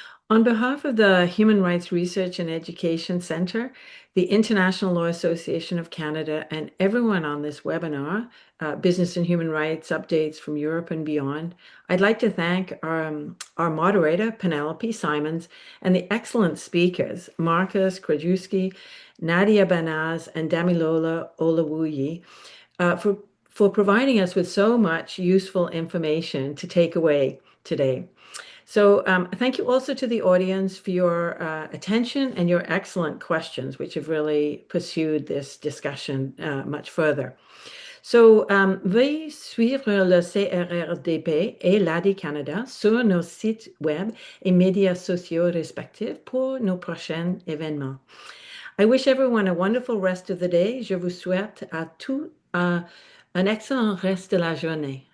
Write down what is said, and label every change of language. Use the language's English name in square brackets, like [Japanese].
[English] On behalf of the Human Rights Research and Education Center, the International Law Association of Canada, and everyone on this webinar, Business and Human Rights Updates from Europe and Beyond, I'd like to thank our moderator, Penelope Simons, and the excellent speakers, Marcus Krajewski, Nadia Banaz, and Damilola Olawuyi, for providing us with so much useful information to take away today. So thank you also to the audience for your attention and your excellent questions, which have really pursued this discussion much further. [French] So veuillez suivre le CRRDP et l'ADI Canada sur nos sites web et médias sociaux respectifs pour nos prochains événements. [English] I wish everyone a wonderful rest of the day. [French] Je vous souhaite à tous un excellent reste de la journée.